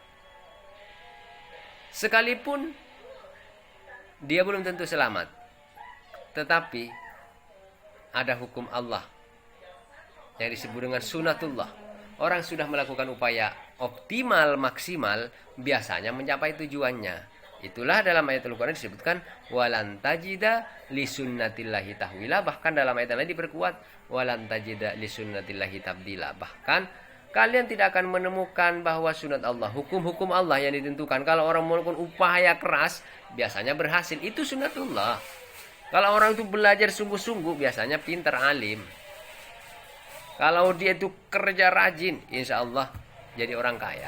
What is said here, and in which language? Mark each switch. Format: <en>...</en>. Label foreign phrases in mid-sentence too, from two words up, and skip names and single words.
<id>Sekalipun dia belum tentu selamat, tetapi ada hukum Allah yang disebut dengan sunatullah. Orang sudah melakukan upaya optimal, maksimal, biasanya mencapai tujuannya. Itulah dalam ayat Al-Quran disebutkan</id> <ar>ولن تجد لسنة الله تحويلا.</ar> <id>Bahkan dalam ayat lain diperkuat</id> <ar>ولن تجد لسنة الله تبديلا.</ar> <id>Bahkan kalian tidak akan menemukan bahwa sunat Allah, hukum-hukum Allah yang ditentukan, kalau orang melakukan upaya keras biasanya berhasil. Itu sunatullah. Kalau orang itu belajar sungguh-sungguh biasanya pintar, alim. Kalau dia itu kerja rajin,</id> <ar>إن شاء الله</ar> <id>jadi orang kaya.</id>